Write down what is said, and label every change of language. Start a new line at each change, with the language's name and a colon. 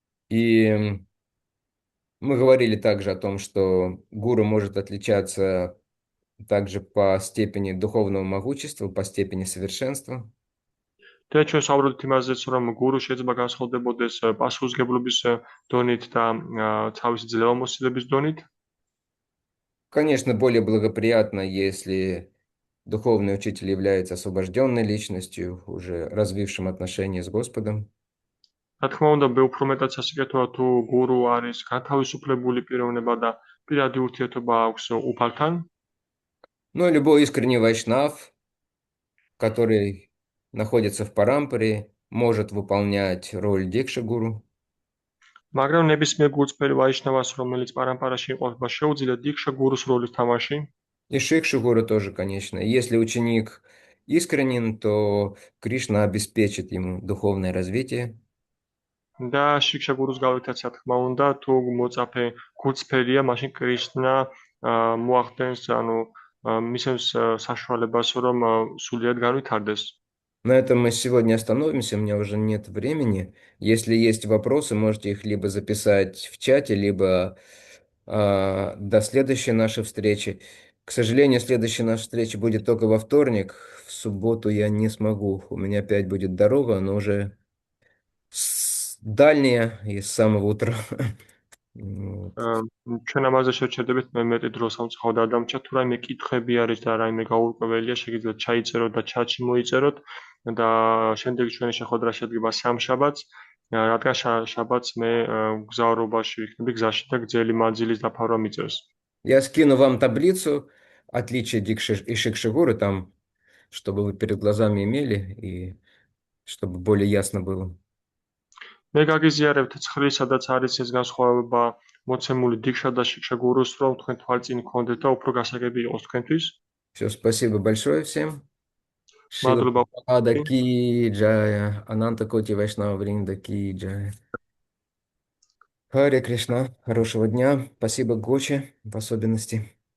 Russian: И мы говорили также о том, что гуру может отличаться также по степени духовного могущества, по степени совершенства.
Georgian: და ჩვენ საუბრობთ იმაზეც, რომ გურუ შეიძლება განსხვავდებოდეს პასუხისგებლობის დონით და თავისი ძლევამოსილების დონით.
Russian: Конечно, более благоприятно, если духовный учитель является освобожденной личностью, уже развившим отношения с Господом.
Georgian: რა თქმა უნდა, უფრო მეტად სასიკეთოა თუ გურუ არის განთავისუფლებული პიროვნება და პირადი ურთიერთობა აქვს უფალთან.
Russian: Но любой искренний вайшнав, который находится в парампаре, может выполнять роль дикша-гуру.
Georgian: მაგრამ ნებისმიერ გულწრფელ ვაიშნავას, რომელიც პარამპარაში იმყოფება, შეუძლია დიქშა გურუს როლის თამაში.
Russian: И шикша-гуру тоже, конечно. Если ученик искренен, то Кришна обеспечит ему духовное развитие.
Georgian: და შიქშა გურუს გავითაც, რა თქმა უნდა, თუ მოწაფე გულწრფელია, მაშინ კრიშნა მოახდენს, ანუ მისცემს საშუალებას, რომ სულიად განვითარდეს.
Russian: На этом мы сегодня остановимся, у меня уже нет времени. Если есть вопросы, можете их либо записать в чате, либо до следующей нашей встречи. К сожалению, следующая наша встреча будет только во вторник. В субботу я не смогу. У меня опять будет дорога, но уже дальняя и с самого утра. Вот.
Georgian: ჩვენ ამაზე შევჩერდებით, მე მეტი დრო სამწუხაროდ არ დამჭა, თუ რაიმე კითხვები არის და რაიმე გაურკვეველია, შეგიძლიათ ჩაიწეროთ და ჩატში მოიწეროთ და შემდეგი ჩვენი შეხვედრა შედგება სამშაბათს, რადგან შაბათს მე გზავრობაში ვიქნები, გზაში და გრძელი მანძილის დაფარვა მიწერს.
Russian: Я скину вам таблицу отличия Дикши и Шикшигуры там, чтобы вы перед глазами имели и чтобы более ясно было.
Georgian: მე გაგიზიარებთ ცხრილს, სადაც არის ეს განსხვავება მოცემული დიქშა და შიქშა გურუს, რომ თქვენ თვალწინ გქონდეთ და უფრო გასაგები იყოს თქვენთვის.
Russian: Все, спасибо большое всем. Шила
Georgian: მადლობა.
Russian: Прабхупада ки джая, Ананта Коти Вайшнава Вринда ки джая. Харе Кришна, хорошего дня. Спасибо Гочи в особенности